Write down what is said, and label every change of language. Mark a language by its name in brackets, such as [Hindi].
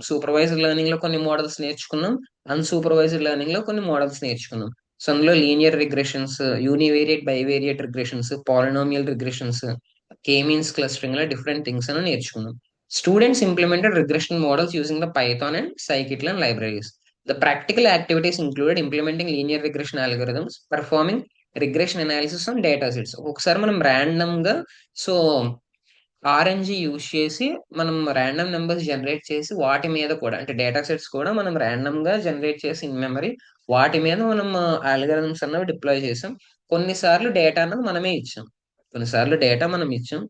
[Telugu] Supervised learning లో కొన్ని models నేర్చుకున్నాం, అన్సూపర్వైజ్డ్ లెర్నింగ్ లో కొన్ని మోడల్స్ నేర్చుకున్నాం. సో అందులో linear regressions, యూనివేరియట్ bivariate regressions, polynomial regressions, కే మీన్స్ క్లస్టరింగ్ లా డిఫరెంట్ థింగ్స్ అని నేర్చుకున్నాం. [English] Students implemented regression models using the python and scikit-learn libraries. The practical activities included implementing linear regression algorithms, performing regression analysis on data sets. [Telugu] ఒకసారి మనం random గా, so ఆర్ఎన్జి use చేసి మనం random numbers generate చేసి వాటి మీద కూడా, అంటే డేటా సెట్స్ కూడా మనం ర్యాండమ్ గా జనరేట్ చేసి ఇన్ మెమరీ, వాటి మీద మనం ఆల్గరిథమ్స్ అన్నవి డిప్లాయ్ చేసాం. కొన్నిసార్లు డేటా అన్నది మనమే ఇచ్చాం, కొన్నిసార్లు డేటా మనం ఇచ్చాం.